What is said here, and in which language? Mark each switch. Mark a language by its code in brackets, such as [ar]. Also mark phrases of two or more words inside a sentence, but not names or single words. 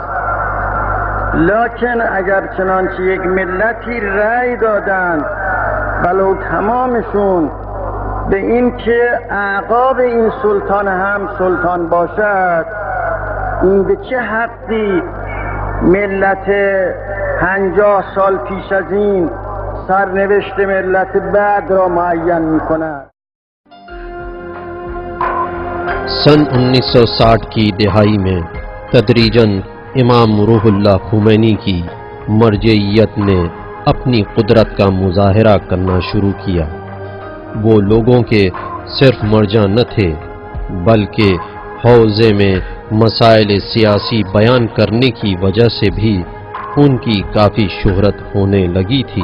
[fa] لکن اگر چنانچه یک ملتی رأی دادند ولو تمامشون به این که اعقاب این سلطان هم سلطان باشد، این به چه حقی ملت 50 سال پیش از این سرنوشت ملت بعد را معین می کند؟ [ur] سن 1960 کی دہائی میں تدریجاً امام روح اللہ خمینی کی مرجعیت نے اپنی قدرت کا مظاہرہ کرنا شروع کیا۔ وہ لوگوں کے صرف مرجع نہ تھے، بلکہ حوزے میں مسائل سیاسی بیان کرنے کی وجہ سے بھی ان کی کافی شہرت ہونے لگی تھی۔